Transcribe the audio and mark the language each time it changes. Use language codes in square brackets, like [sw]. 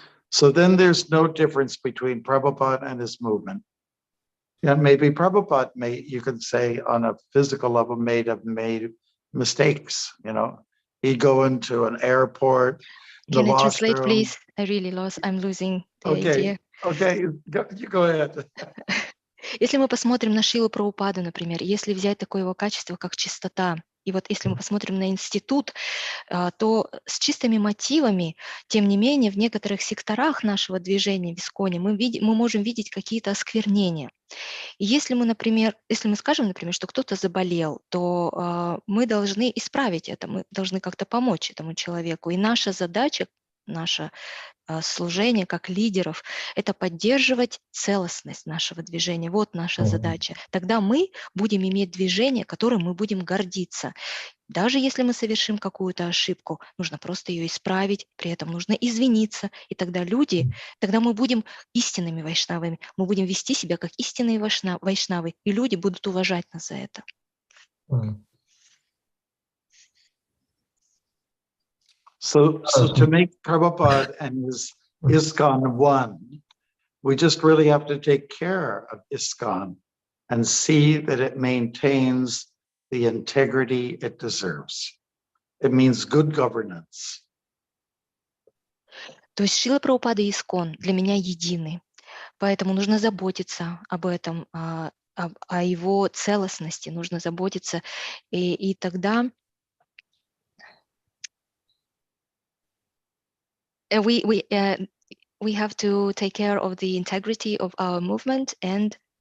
[en] So then there's no difference between Prabhupada and his movement. And maybe Prabhupada you could say on a physical level, have made mistakes, He'd go into an airport, Can you translate, please? I'm losing the idea. Okay, you go ahead. [ru] Если мы посмотрим на Шрилу Прабхупаду, например, если взять такое его качество, как чистота, и вот если мы посмотрим на институт, то с чистыми мотивами, тем не менее, в некоторых секторах нашего движения в ISKCON мы можем видеть какие-то осквернения. И если мы скажем, например, что кто-то заболел, то мы должны исправить это, мы должны как-то помочь этому человеку. И наша задача наше служение как лидеров, это поддерживать целостность нашего движения. Вот наша задача. Тогда мы будем иметь движение, которым мы будем гордиться. Даже если мы совершим какую-то ошибку, нужно просто ее исправить, при этом нужно извиниться, и тогда тогда мы будем истинными вайшнавами, мы будем вести себя как истинные вайшнавы, и люди будут уважать нас за это. [en] So to make Prabhupada and his ISKCON one, we just really have to take care of ISKCON and see that it maintains the integrity it deserves. It means good governance. [ru] То есть Шрила Прабхупада и ИСККОН для меня едины, поэтому нужно заботиться об этом, о его целостности, нужно заботиться, и тогда [en] we have to take care of the integrity of our movement and